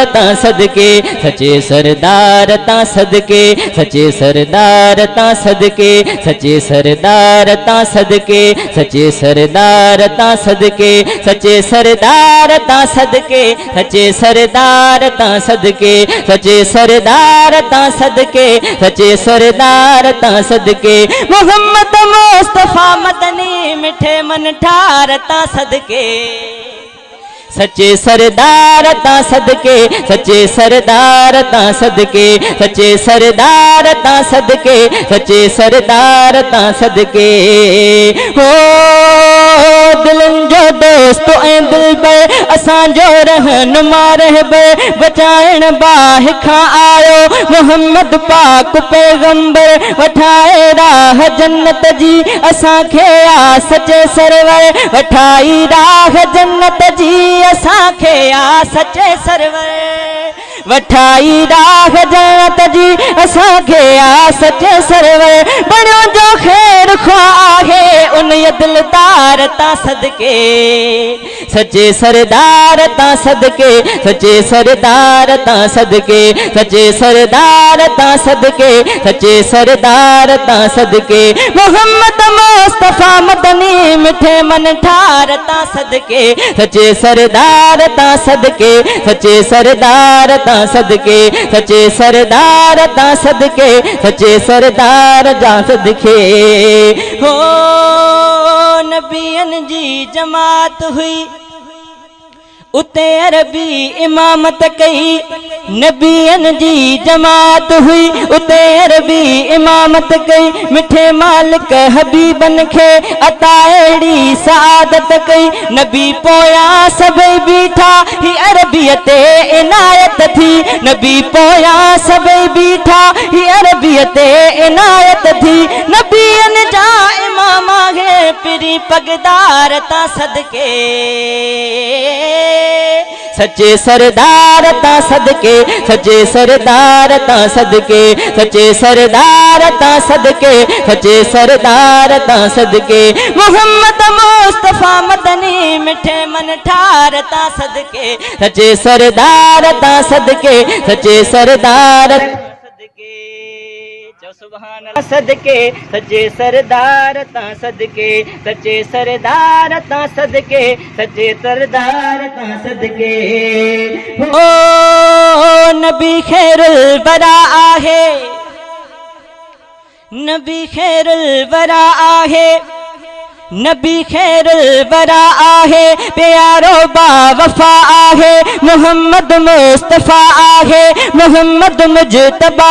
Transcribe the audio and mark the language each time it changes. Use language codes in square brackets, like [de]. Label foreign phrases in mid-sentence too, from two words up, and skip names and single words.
[sd] ता सदके सच्चे सरदार ता सदके सच्चे सरदार ता सदके सच्चे सरदार ता सदके सच्चे सरदार ता सदके सच्चे सरदार ता सदके सच्चे सरदार ता सदके सच्चे सरदार ता सदके सच्चे सरदार ता सदके मोहम्मद मुस्तफा मदनी मिठे मन ठार ता सदके सच्चे सरदार ता सदके सच्चे सरदार ता सदके सच्चे सरदार ता सदके सच्चे सरदार ता सदके हो दिलन जो दोस्त ऐं दिलबर असां जो रहनुमा रहबर बचाइण बाहि खां आयो मोहम्मद पाक पैगंबर वठाए राह जन्नत जी असां खे आ सच्चे सरवर वठाई राह जन्नत जी असां खे आ सच्चे सरवर वठाई राह जन्नत जी असां खे आ सच्चे सरवर बणियो जो ख़ैर ख़्वाह आहे उन दिलदार ता सदके सच्चे सरदार ता सदके सच्चे सरदार ता सदके सच्चे सरदार ता सदके सच्चे सरदार ता सदके मोहम्मद मुस्तफा मदनी मिठे मन ठार ता सदके सच्चे सरदार ता सदके सच्चे सरदार ता सदके सच्चे सरदार ता सदके सच्चे सरदार जा सदके हो नबियन जी जमात हुई उते अरबी इमामत कई नबियन जी जमात हुई उते अरबी इमामत कई मिठे मालिक हबीबन खे अता अहिड़ी सआदत कई नबी पोया सभई बीठा ही अरबियत इनायत थी नबी पोया सभई बीठा ही अरबियत इनायत थी नबियन जा इमाम आहे पिरी पगदार ता सदके सच्चे सरदार ता सदके सच्चे सरदार ता सदके सच्चे सरदार ता सदके सच्चे सरदार ता सदके मोहम्मद मुस्तफा मदनी मिठे मन ठार ता सदके सच्चे सरदार ता सदके सच्चे सरदार सदके [ar] سبحان الله [sd] सदके सच्चे सरदार ता सदके सच्चे सरदार ता सदके सच्चे सरदार ता सदके ओ नबी खैरुल बरा आहे नबी खैरुल बरा आहे नबी खैरुल बरा आहे प्यारो बा वफा आहे मोहम्मद मुस्तफा आहे मोहम्मद मुजतबा